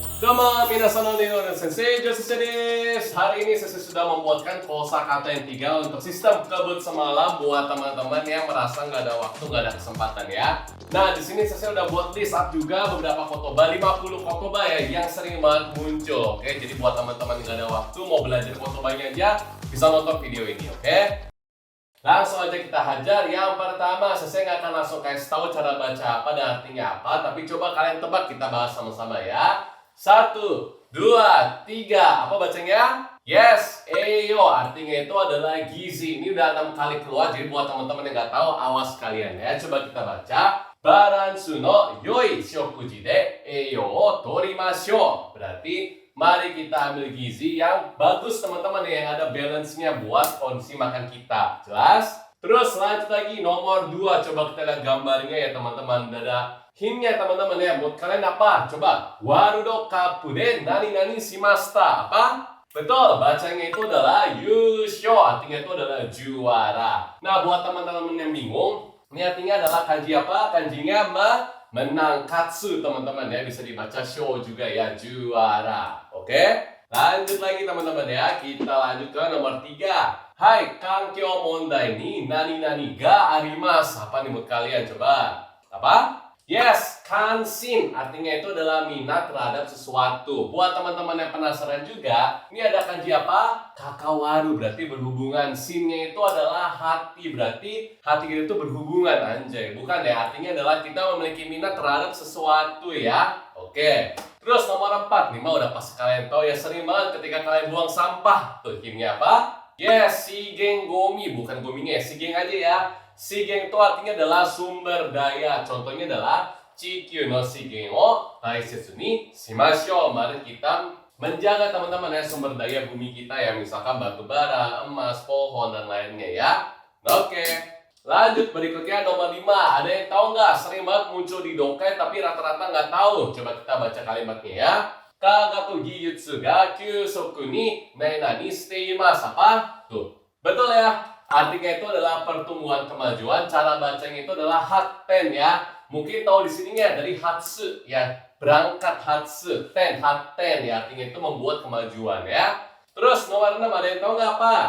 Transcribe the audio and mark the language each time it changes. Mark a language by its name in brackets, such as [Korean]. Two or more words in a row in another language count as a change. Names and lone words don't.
[Japanese] どうも、皆さんこんにちは、ジョセフ先生です. [Indonesian] Hari ini saya sudah membuatkan kosakata yang 3 untuk sistem kebut semalam buat teman-teman yang merasa nggak ada waktu, nggak ada kesempatan ya. Nah, di sini saya udah buat [English] list up [Indonesian] juga beberapa kotoba, 50 kotoba ya yang sering banget muncul. Oke, jadi buat teman-teman yang nggak ada waktu mau belajar kotobanya aja bisa nonton video ini, oke? Langsung aja kita hajar. Yang pertama, saya nggak akan langsung kasih tahu cara baca apa dan artinya apa, tapi coba kalian tebak, kita bahas sama-sama ya. 1, 2, 3. Apa bacanya? Yes, eyo. Artinya itu adalah gizi. Ini udah 6 kali keluar, jadi buat teman-teman yang nggak tahu, awas kalian ya. Coba kita baca. [Japanese] バランスの良い食事で栄養を取りましょう. [Indonesian] Berarti mari kita ambil gizi yang bagus teman-teman, yang ada balance-nya buat kondisi makan kita. Jelas? Terus lanjut lagi nomor 2. Coba kita lihat gambarnya ya teman-teman. Ada hintnya teman-teman ya. Buat kalian apa? Coba. [Japanese] ワールドカップで何々しました. [Indonesian] Apa? Betul, bacanya itu adalah yusho. Artinya itu adalah juara. Nah, buat teman-teman yang bingung, ini artinya adalah kanji apa? Kanjinya menang, katsu teman-teman ya. Bisa dibaca show juga ya, juara. Oke? Lanjut lagi teman-teman ya. Kita lanjut ke nomor 3. [Japanese] はい、環境問題に何々があります. [Indonesian] Apa nih menurut kalian? Coba. Apa? Yes, kansin. Artinya itu adalah minat terhadap sesuatu. Buat teman-teman yang penasaran juga, ini ada kanji apa? Kakawaru, berarti berhubungan. Sinnya itu adalah hati, berarti hati kita itu berhubungan, anjay. Bukan ya, artinya adalah kita memiliki minat terhadap sesuatu ya. Oke. Terus nomor 4, nih mah udah pasti kalian tahu ya, sering banget ketika kalian buang sampah. Tuh, kimia apa? Yes, [Japanese] 資源ごみ. [Indonesian] Bukan gominya, shigeng aja ya. Shigeng itu artinya adalah sumber daya. Contohnya adalah [Japanese] 地球の資源を大切にしましょう. [Indonesian] Mari kita menjaga teman-teman ya sumber daya bumi kita ya. Misalkan batu bara, emas, pohon, dan lainnya ya. Oke. Lanjut berikutnya nomor 5. Ada yang tahu nggak? Sering banget muncul di dokai tapi rata-rata nggak tahu. Coba kita baca kalimatnya ya. [Japanese] 科学技術が急速に何しています. [Indonesian] Apa? Tuh. Betul ya. Artinya itu adalah pertumbuhan kemajuan. Cara bacanya itu adalah hatten ya. Mungkin tahu di sininya dari hatsu ya. Berangkat hatsu. Hatten ya. Artinya itu membuat kemajuan ya. Terus nomor 6, ada yang tahu nggak apa?